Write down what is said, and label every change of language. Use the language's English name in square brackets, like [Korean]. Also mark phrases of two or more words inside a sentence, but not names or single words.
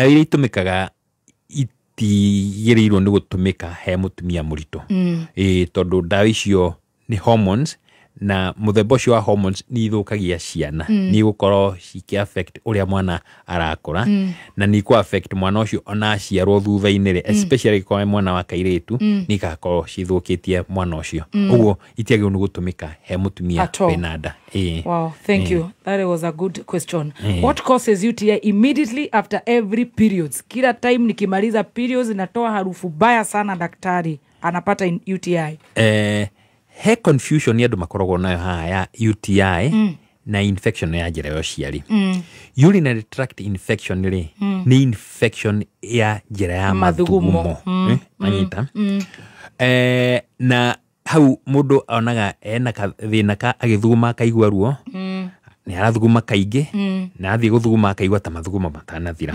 [Kikuyu] iria itũmĩkaga itigĩrĩirwo nĩ gũtũmĩka he mũtumia mũritũ tondũ ndawa icio nĩ hormones na mũthemba ũcio wa hormones nĩ ithũkagia ciana nĩ gũkorwo cikĩ-affect ũrĩa mwana arakũra na nĩ ikũ-affect mwana ũcio ona aciarwo thutha-inĩ rĩ especially kwa mwana wa kairĩtu nĩ igakorwo cithũkĩtie mwana ũcio ũguo itiagĩrĩirwo nĩ gũtũmĩka he mũtumia wĩna nda [English] Wow, thank you. That was a good question. What causes UTI immediately after every periods? [Swahili] Kila time nikimaliza periods inatoa harufu baya sana, daktari anapata UTI. [Kikuyu] He confusion ni andũ makoragwo nayo haha ya UTI na infection ya njĩra ya ũciari. [English] Urinary tract infection [Kikuyu] ni infection ya njĩra ya mathugumo. Anyita. Na hau mũndũ onaga ena thĩna ka agĩthuguma akaigua ruo nĩ arathuguma kaingĩ na athiĩ gũthuguma akaigua ta mathugumo matanathira.